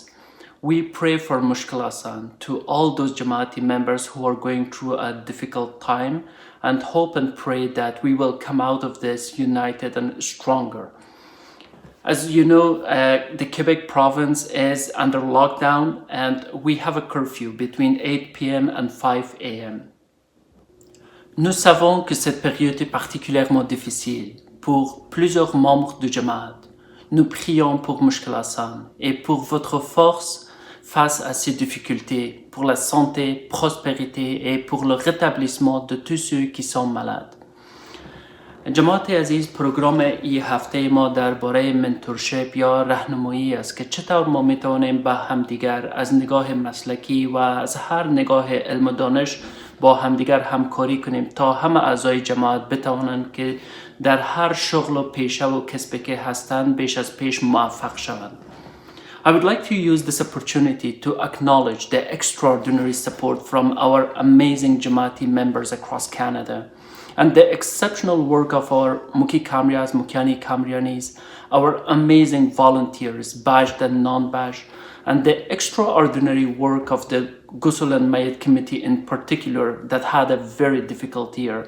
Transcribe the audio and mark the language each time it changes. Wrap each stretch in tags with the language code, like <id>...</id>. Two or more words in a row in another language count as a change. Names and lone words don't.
<en>We pray for</en> <fa>مشکل آسان</fa> <en>to all those Jamaati members who are going through a difficult time and hope and pray that we will come out of this united and stronger. As you know, the Quebec province is under lockdown and we have a curfew between 8 p.m. and 5 a.m.</en> <fr>Nous savons que cette période est particulièrement difficile pour plusieurs membres du Jamaat. Nous prions pour</fr> <fa>مشکل آسان</fa> <fr>et pour votre force face à ces difficultés, pour la santé, prospérité et pour le rétablissement de tous ceux qui sont malades.</fr> <fa>جماعت عزیز، پروگرام این هفته ما درباره منتورشپ یا راهنمایی است که چطور ما میتوانیم با همدیگر از نگاه مسلکی و از هر نگاه علم و دانش با همدیگر همکاری کنیم تا همه اعضای جماعت بتوانند که در هر شغل و پیشه و کسبی که هستند بیش از پیش موفق شوند.</fa> <en>I would like to use this opportunity to acknowledge the extraordinary support from our amazing Jamaati members across Canada and the exceptional work of our Muki Kamrias, Mukiani Kamrianis, our amazing volunteers, badged and non-badged, and the extraordinary work of the Ghusl and Mayat Committee in particular that had a very difficult year.</en>